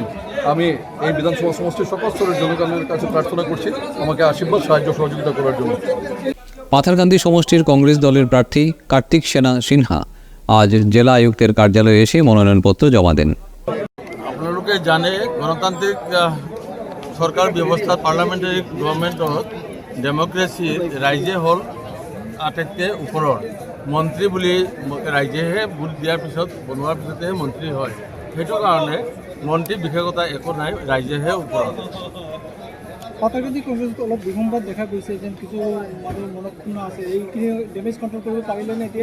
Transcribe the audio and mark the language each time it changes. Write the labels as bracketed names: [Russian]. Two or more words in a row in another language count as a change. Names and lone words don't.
[Bangla] আমি এই বিধানসভা সমষ্টির সকল স্তরের জনগণের কাছে প্রার্থনা করছি আমাকে আশীর্বাদ, সাহায্য, সহযোগিতা করার জন্য। পাথারকান্দি সমষ্টির কংগ্রেস দলের প্রার্থী কার্তিক সেনা সিনহা আজ জেলা আয়ুক্তের কার্যালয়ে এসে মনোনয়নপত্র জমা দেন। [Assamese] আপোনালোকে জানে গণতান্ত্রিক সরকার ব্যৱস্থা [English] parliamentary governmentত [Assamese] ডেমক্ৰেচিত ৰাইজে হ'ল আটাইতকৈ ওপৰৰ মন্ত্ৰী বুলি ৰাইজেহে ভোট দিয়াৰ পিছত বনোৱাৰ পিছতহে মন্ত্ৰী হয়। সেইটো কাৰণে মন্ত্ৰী বিশেষতা একো নাই, ৰাইজেহে ওপৰত। পাথাৰকান্দি কংগ্ৰেছত অলপ বিসম্বাদ দেখা গৈছে, যেন কিছু মানুহ মনক্ষুণ্ণ আছে, এইখিনি [English] damage control [Assamese] কৰিব পাৰিলেনে এতিয়া?